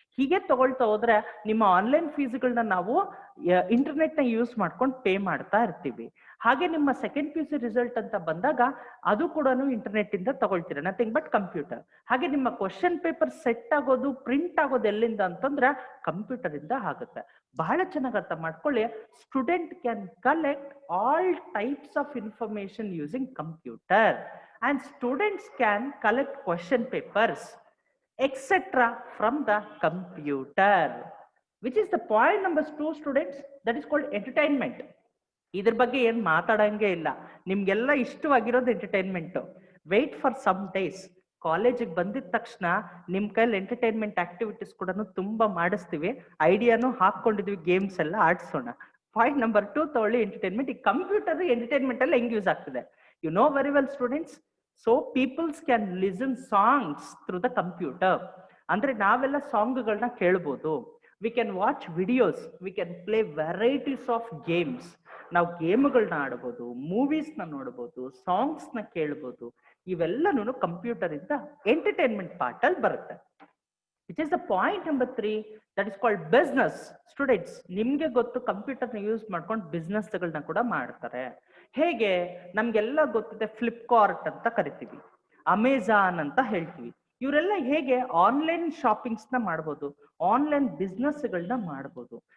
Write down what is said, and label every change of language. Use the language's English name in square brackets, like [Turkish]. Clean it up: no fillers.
[Kannada] ಹೀಗೆ ತಗೊಳ್ತಾ ಹೋದ್ರೆ ನಿಮ್ಮ ಆನ್ಲೈನ್ ಫೀಸ್ಗಳನ್ನ ನಾವು ಇಂಟರ್ನೆಟ್ ನ ಯೂಸ್ ಮಾಡ್ಕೊಂಡು ಪೇ ಮಾಡ್ತಾ ಇರ್ತೀವಿ. ಹಾಗೆ ನಿಮ್ಮ ಸೆಕೆಂಡ್ PUC ರಿಸಲ್ಟ್ ಅಂತ ಬಂದಾಗ ಅದು ಕೂಡ ಇಂಟರ್ನೆಟ್ ಇಂದ ತಗೊಳ್ತೀರ, [English] Nothing but computer. [Kannada] ಹಾಗೆ ನಿಮ್ಮ ಕ್ವಶನ್ ಪೇಪರ್ ಸೆಟ್ ಆಗೋದು, ಪ್ರಿಂಟ್ ಆಗೋದು ಎಲ್ಲಿಂದ ಅಂತಂದ್ರೆ ಕಂಪ್ಯೂಟರ್ ಇಂದ ಆಗುತ್ತೆ. ಬಹಳ ಚೆನ್ನಾಗಿ ಅರ್ಥ ಮಾಡ್ಕೊಳ್ಳಿ. [English] Student can collect all types of information using computer, and students can collect question papers etc from the computer, which is the point number 2 students, that is called entertainment. [Kannada] ಇದ್ರ ಬಗ್ಗೆ ಏನ್ ಮಾತಾಡಂಗೆ ಇಲ್ಲ, ನಿಮ್ಗೆಲ್ಲ ಇಷ್ಟವಾಗಿರೋದು entertainment. [English] wait for some days, [Kannada] ಕಾಲೇಜಿಗೆ ಬಂದಿದ ತಕ್ಷಣ ನಿಮ್ ಕೈಲಿ ಎಂಟರ್ಟೈನ್ಮೆಂಟ್ ಆಕ್ಟಿವಿಟೀಸ್ ಕೂಡ ತುಂಬಾ ಮಾಡಿಸ್ತೀವಿ. ಐಡಿಯಾನು ಹಾಕೊಂಡಿದ್ವಿ, ಗೇಮ್ಸ್ ಎಲ್ಲ ಆಡ್ಸೋಣ. ಪಾಯಿಂಟ್ ನಂಬರ್ 2 ತಗೊಳ್ಳಿ, ಎಂಟರ್ಟೈನ್ಮೆಂಟ್. ಈ ಕಂಪ್ಯೂಟರ್ ಎಂಟರ್ಟೈನ್ಮೆಂಟ್ ಅಲ್ಲಿ ಹೆಂಗ್ ಯೂಸ್ ಆಗ್ತದೆ? [English] You know very well students. So peoples can listen songs through the computer. [Kannada] ಅಂದ್ರೆ ನಾವೆಲ್ಲ ಸಾಂಗ್ಗಳನ್ನ ಕೇಳ್ಬೋದು. [English] We can watch videos, we can play varieties of games. [Kannada] ನಾವು ಗೇಮ್ಗಳನ್ನ ಆಡ್ಬೋದು, ಮೂವೀಸ್ ನ ನೋಡ್ಬೋದು, ಸಾಂಗ್ಸ್ ನ ಕೇಳ್ಬೋದು. ಇವೆಲ್ಲನೂ ಕಂಪ್ಯೂಟರ್ ಇಂದ ಎಂಟರ್ಟೈನ್ಮೆಂಟ್ ಪಾರ್ಟ್ ಅಲ್ಲಿ ಬರುತ್ತೆ. [English] Which is the point number 3, that is called business. [Kannada] Students, ನಿಮ್ಗೆ ಗೊತ್ತು ಕಂಪ್ಯೂಟರ್ನ ಯೂಸ್ ಮಾಡ್ಕೊಂಡು ಬಿಸ್ನೆಸ್ ಗಳನ್ನ ಕೂಡ ಮಾಡ್ತಾರೆ. ಹೇಗೆ? ನಮ್ಗೆಲ್ಲ ಗೊತ್ತಿದೆ, ಫ್ಲಿಪ್ಕಾರ್ಟ್ ಅಂತ ಕರಿತೀವಿ, ಅಮೆಜಾನ್ ಅಂತ ಹೇಳ್ತೀವಿ. ಇವರೆಲ್ಲ ಹೇಗೆ ಆನ್ಲೈನ್ ಶಾಪಿಂಗ್ಸ್ ನ ಮಾಡ್ಬೋದು, ಆನ್ಲೈನ್ ಬಿಸ್ನೆಸ್ ಗಳನ್ನ ಮಾಡ್ಬೋದು.